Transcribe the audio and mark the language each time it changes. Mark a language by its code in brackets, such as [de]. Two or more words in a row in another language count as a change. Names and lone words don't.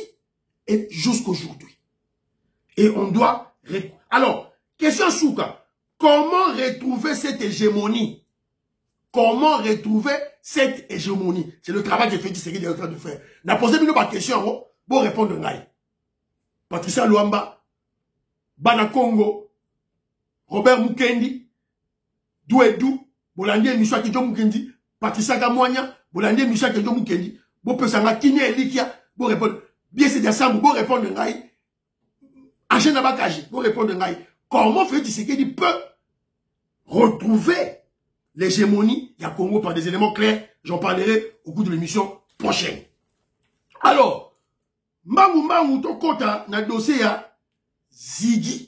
[fr] Et jusqu'aujourd'hui. Et on doit... Alors, question Souka. Comment retrouver cette hégémonie? Comment retrouver cette hégémonie? C'est le travail que Félix Tshisekedi est en train de faire. N'a posé une question, pour répondre à Ngaï. Patricia Luamba, Bana Congo, Robert Mukendi, Douedou, Bolande Mishwa Kedjo Mukendi, Patricia Gamwanya, Bolande Mishwa Kedjo Mukendi, Bopesanga Kine Elikia, pour répondre. Bien c'est ensemble, pour répondre à Ngaï. Agena Bakaji, pour répondre à Ngaï. Comment Félix Tshisekedi peut retrouver l'hégémonie du Congo par des éléments clairs? J'en parlerai au cours de l'émission prochaine. Alors, Mamou Tokota, na dossier à Ziggy.